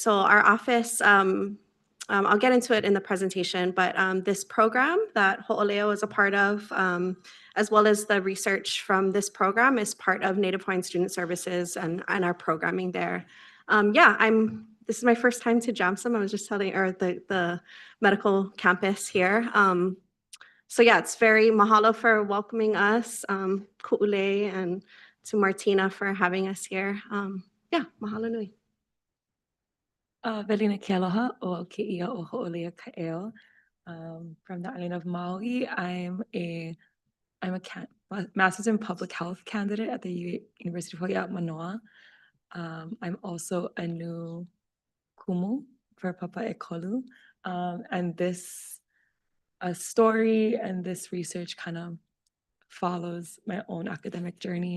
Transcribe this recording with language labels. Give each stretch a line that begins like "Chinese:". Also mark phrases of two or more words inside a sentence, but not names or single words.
English: So our office, I'll get into it in the presentation, but this program that Hoʻoleia is a part of, as well as the research from this program, is part of Native Hawaiian Student Services and our programming there. This is my first time to JAMSM. I was just telling, or the medical campus here. So yeah, it's very mahalo for welcoming us, ku'ule, and to Martina for having us here.
Hawaiian: Mahalo nui. Velina ke aloha o ke ia o Hoʻoleia Kaʻeo.
English: From the island of Maui. I'm a master's in public health candidate at the University of Hawaii Manoa. I'm also a new kumu for Papa Ekolu. And this story and this research kind of follows my own academic journey.